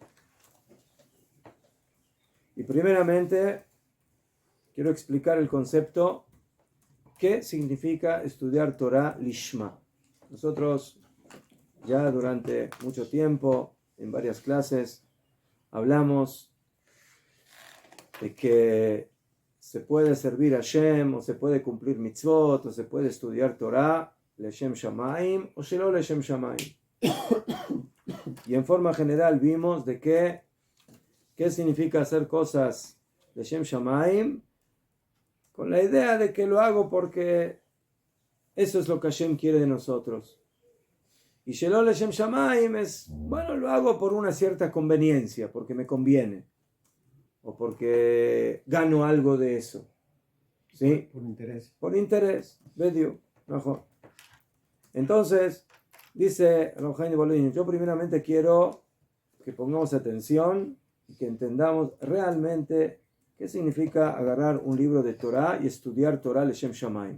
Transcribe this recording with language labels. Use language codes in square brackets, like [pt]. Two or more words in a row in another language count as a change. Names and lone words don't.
[es] Y primeramente quiero explicar el concepto, qué significa estudiar [he] תורה לשמה. [es] Nosotros ya durante mucho tiempo, en varias clases, hablamos de que se puede servir a Hashem, o se puede cumplir mitzvot, o se puede estudiar Torah, [he] לשם שמים, [es] o [he] שלא לשם שמים. [es] Y en forma general vimos de qué significa hacer cosas [he] לשם שמים, [es] con la idea de que lo hago porque eso es lo que Hashem quiere de nosotros. Y [he] שלא לשם שמים [es] es, bueno, lo hago por una cierta conveniencia, porque me conviene, o porque gano algo de eso. ¿Sí? Por interés. Por interés, ¿vedio? Mejor. Entonces, dice Rojaini Bolín, yo primeramente quiero que pongamos atención y que entendamos realmente qué significa agarrar un libro de Torah y estudiar [he] תורה לשם שמים.